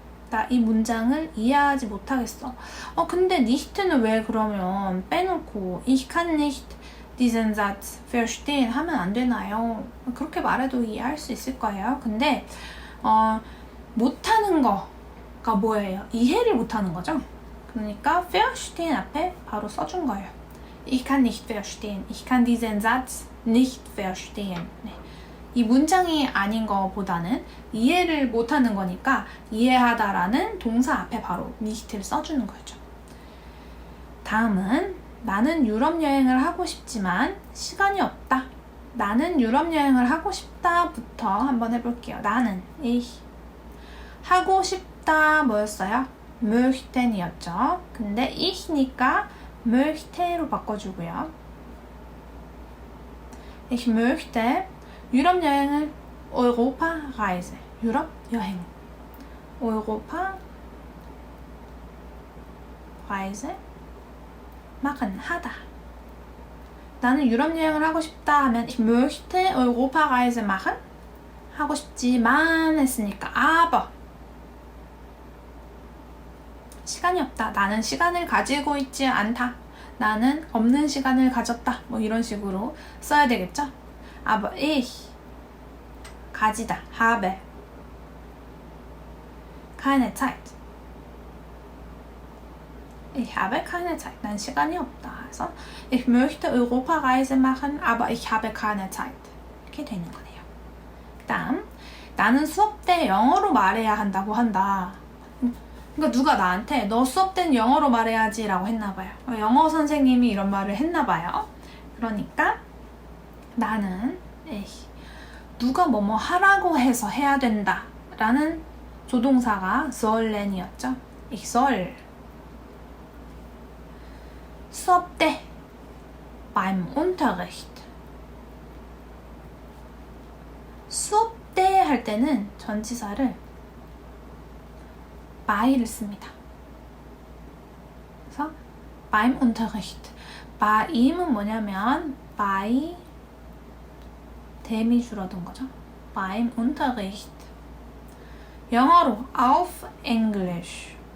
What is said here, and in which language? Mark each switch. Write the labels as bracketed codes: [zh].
[ko] 나 이 문장을 이해하지 못하겠어. 근데 nicht는 왜 그러면 빼놓고 [de] ich kann nicht diesen Satz verstehen [ko] 하면 안 되나요? 그렇게 말해도 이해할 수 있을 거예요. 근데 못하는 거가 뭐예요? 이해를 못하는 거죠. 그러니까 verstehen 앞에 바로 써준 거예요. [de] Ich kann nicht verstehen. Ich kann diesen Satz nicht verstehen. [ko] 네. 이 문장이 아닌 거보다는 이해를 못하는 거니까 이해하다라는 동사 앞에 바로 nicht를 써주는 거죠. 다음은 나는 유럽 여행을 하고 싶지만 시간이 없다. 나는 유럽 여행을 하고 싶다부터 한번 해볼게요. 나는 ich 하고 싶다 뭐였어요? möchten이었죠. 근데 ich니까 möchte로 바꿔주고요. [de] Ich möchte [ko] 유럽 여행을 [de] Europa Reise. [ko] 유럽 여행. [de] Europa Reise machen [ko] 하다. 나는 유럽 여행을 하고 싶다 하면 [de] ich möchte Europa Reise machen. [ko] 하고 싶지만 했으니까 aber 시간이 없다. 나는 시간을 가지고 있지 않다. 나는 없는 시간을 가졌다. 뭐 이런 식으로 써야 되겠죠? [de] aber ich [ko] 가지다. [de] habe keine Zeit. Ich habe keine Zeit. [ko] 난 시간이 없다. 그래서 [de] ich möchte Europareise machen, aber ich habe keine Zeit. [ko] 이렇게 되는 거네요. 그다음 나는 수업 때 영어로 말해야 한다고 한다. 그러니까 누가 나한테 너 수업 때는 영어로 말해야지 라고 했나봐요. 영어 선생님이 이런 말을 했나봐요. 그러니까 나는 누가 뭐뭐 하라고 해서 해야 된다 라는 조동사가 sollen이었죠. [de] ich soll [ko] 수업 때 [de] beim Unterricht [ko] 수업 때 할 때는 전치사를 by를 씁니다. 그래서 [de] beim Unterricht [ko] by임은 뭐냐면 by 댐이 줄어든 거죠. [de] beim Unterricht [ko] 영어로 [de] auf English